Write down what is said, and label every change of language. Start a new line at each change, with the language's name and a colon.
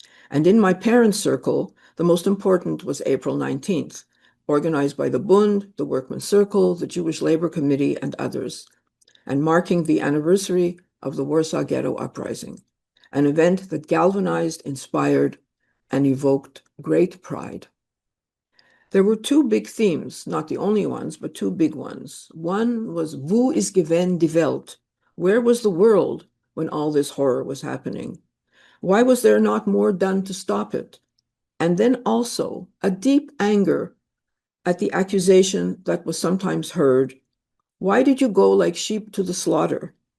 English: And in my parents' circle, the most important was April 19th, organized by the Bund, the Workmen Circle, the Jewish Labor Committee, and others, and marking the anniversary of the Warsaw Ghetto Uprising, an event that galvanized, inspired, and evoked great pride. There were two big themes, not the only ones, but two big ones. One was,
Yiddish: wo ist gewesen die Welt?
English: Where was the world when all this horror was happening? Why was there not more done to stop it? And then also a deep anger at the accusation that was sometimes heard, why did you go like sheep to the slaughter?